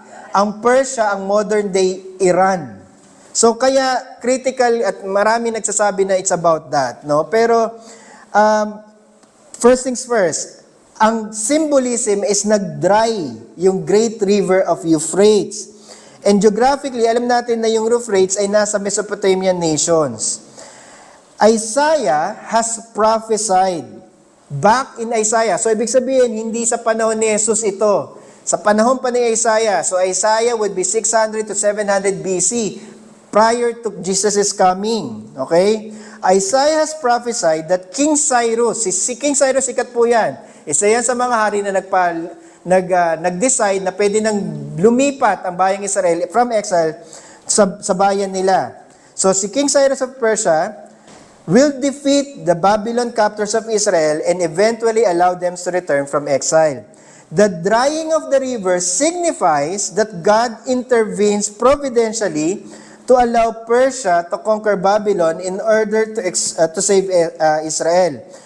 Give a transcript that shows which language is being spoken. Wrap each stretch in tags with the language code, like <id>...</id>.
<tl>Ang Persia, ang modern day Iran. So kaya critical, at marami nagsasabi na</tl> <en>it's about that,</en> <tl>no?</tl> <en>Pero first things first, ang symbolism is nag-dry yung great river of Euphrates. And geographically,</en> <tl>alam natin na yung Euphrates ay nasa Mesopotamian nations.</tl> <en>Isaiah has prophesied back in Isaiah.</en> <tl>So ibig sabihin, hindi sa panahon ni Jesus ito. Sa panahon pa ni Isaiah.</tl> <en>So Isaiah would be 600 to 700 BC, prior to Jesus' coming. Okay? Isaiah has prophesied that King Cyrus, si King Cyrus,</en> <tl>sikat po yan. Isa yan sa mga hari na nag-decide na pwede nang lumipat ang bayang Israel</tl> <en>from exile</en> <tl>sa bayan nila.</tl> <en>So si King Cyrus of Persia will defeat the Babylon captors of Israel and eventually allow them to return from exile. The drying of the river signifies that God intervenes providentially to allow Persia to conquer Babylon in order to save Israel.</en>